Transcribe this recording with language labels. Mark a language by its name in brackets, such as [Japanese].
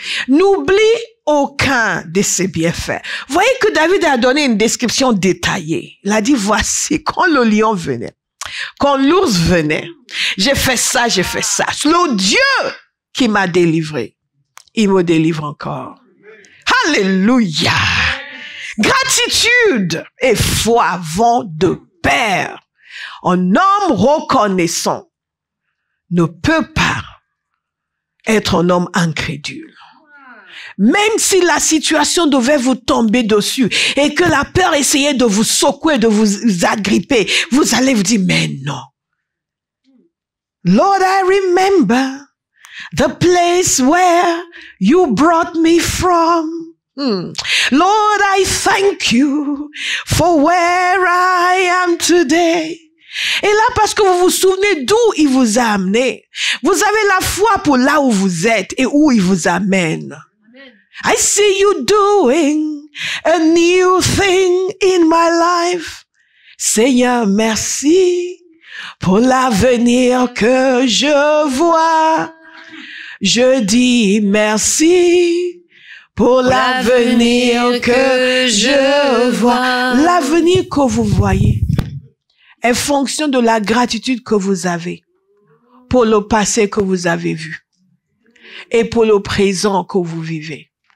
[French] N'oublie aucun de ses bienfaits. Voyez que David a donné une description détaillée. Il a dit, voici, quand le lion venait, quand l'ours venait, j'ai fait ça, j'ai fait ça. Le Dieu qui m'a délivré, il me délivre encore. Alléluia. Gratitude et foi vont de pair. Un homme reconnaissant ne peut pas être un homme incrédule. Même si la situation devait vous tomber dessus et que la peur essayait de vous secouer, de vous agripper, vous allez vous dire, mais non. [English] Lord, I remember the place where you brought me from. Lord, I thank you for where I am today. [French] Et là, parce que vous vous souvenez d'où il vous a amené, vous avez la foi pour là où vous êtes et où il vous amène. [English] I see you doing a new thing in my life. [French] Seigneur, merci pour l'avenir que je vois. Je dis merci pour l'avenir que je vois. L'avenir que vous voyez est fonction de la gratitude que vous avez pour le passé que vous avez vu et pour le présent que vous vivez.